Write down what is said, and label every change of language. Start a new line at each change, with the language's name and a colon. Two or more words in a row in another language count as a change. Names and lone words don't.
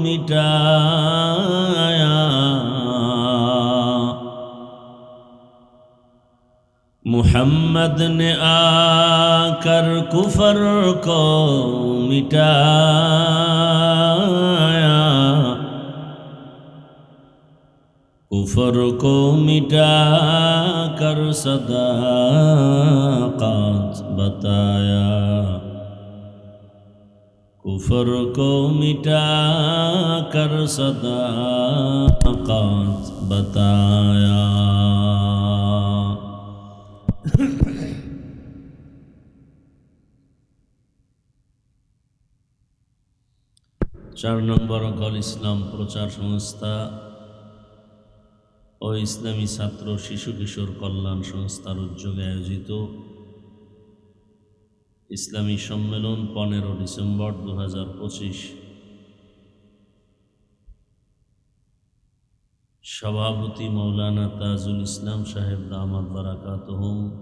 Urdu: مٹایا، محمد نے آ کر کفر کو مٹایا، کفر کو مٹا کر صداقت بتایا، کفر کو مٹا کر صداقت بتایا.
Bangla: চার নম্বর গল ইসলাম প্রচার সংস্থা ও ইসলামী ছাত্র শিশু কিশোর কল্যাণ সংস্থার উদ্যোগে আয়োজিত ইসলামী সম্মেলন 15 ডিসেম্বর 2025, সভাপতি মৌলানা তাজুল ইসলাম সাহেব
Arabic: دامت بركاتهم,